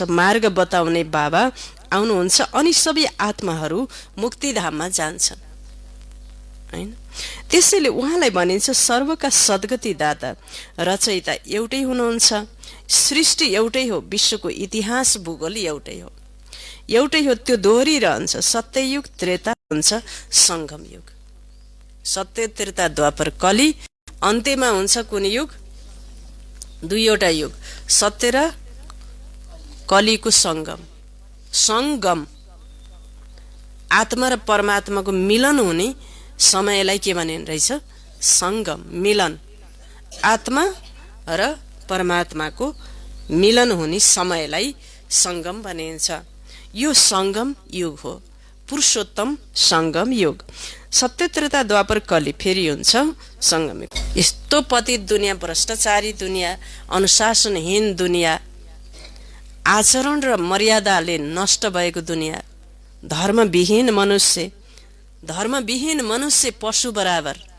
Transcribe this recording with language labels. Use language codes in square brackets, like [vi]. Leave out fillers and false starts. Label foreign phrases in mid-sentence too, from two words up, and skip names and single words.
[ne] मार्ग बताउने बाबा आउनुहुन्छ अनि सबै आत्माहरू मुक्तिधाममा जान्छन् हैन। त्यसैले उहाँलाई भनिन्छ सर्वका सद्गति दाता, रचयिता एउटै हुनुहुन्छ। सृष्टि एउटै हो, विश्वको इतिहास भूगोल एउटै हो, त्यो दोहोरिरहन्छ। सत्ययुग त्रेता हुन्छ संगम युग। सत्य, त्रेता, द्वापर, कली, अन्त्यमा हुन्छ कुन युग? दुईवटा युग, सत्य र कलीको संगम। आत्मा र परमात्माको मिलन हुने समयलाई के भनिने रहेछ? संगम, मिलन। आत्मा र परमात्माको मिलन हुने समयलाई संगम भनिन्छ। यो संगम युग हो, पुरुषोत्तम संगम युग। सत्य, त्रेता, द्वापर, कली फेरि हुन्छ संगम युग। यस्तो पतित दुनियाँ, भ्रष्टाचारी दुनियाँ, अनुशासनहीन दुनियाँ, आचरण र मर्यादाले नष्ट भएको दुनियाँ, धर्मविहीन मनुष्य, धर्मविहीन मनुष्य पशु बराबर।